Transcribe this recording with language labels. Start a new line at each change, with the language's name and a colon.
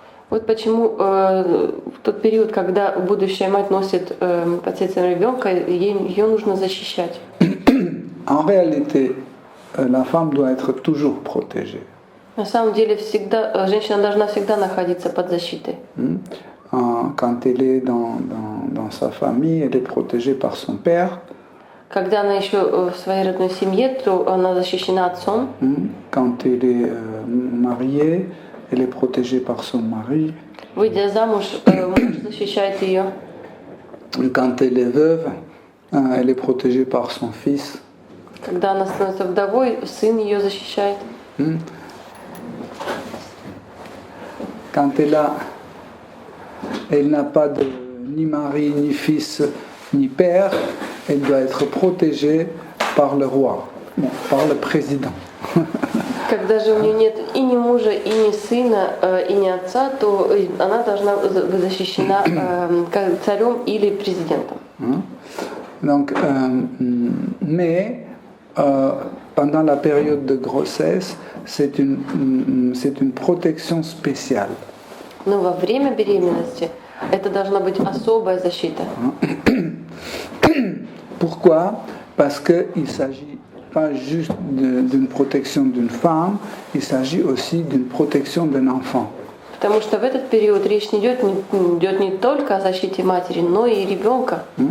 Russian: Вот почему в тот период, когда будущая мать носит под сердцем ребенка, ее нужно защищать.
French: En réalité, la femme doit être toujours protégée.
Russian: На самом деле, женщина должна всегда находиться под защитой.
French: Quand elle est dans sa famille, elle est protégée par son père.
Russian: Когда она еще в своей родной семье, то она защищена отцом.
French: Quand elle est mariée, elle est protégée par son mari.
Russian: Выйдя замуж, муж защищает ее.
French: Quand elle est veuve, elle est protégée par son fils.
Russian: Когда она становится вдовой, сын ее защищает.
French: Quand elle n'a pas ni mari, ni fils, ni père, elle doit être protégée par le roi, par le président.
Russian: Когда же у нее нет и ни мужа, и ни сына, и ни отца, то она должна быть защищена царем или президентом.
French: Donc, mais pendant la période de grossesse, c'est une protection spéciale.
Russian: Но во время беременности это должна быть особая защита.
French: Pourquoi? Parce qu'il ne s'agit pas juste d'une protection d'une femme, il s'agit aussi d'une protection d'un enfant.
Russian: Потому что в этот период речь идет не только о защите матери, но и ребенка.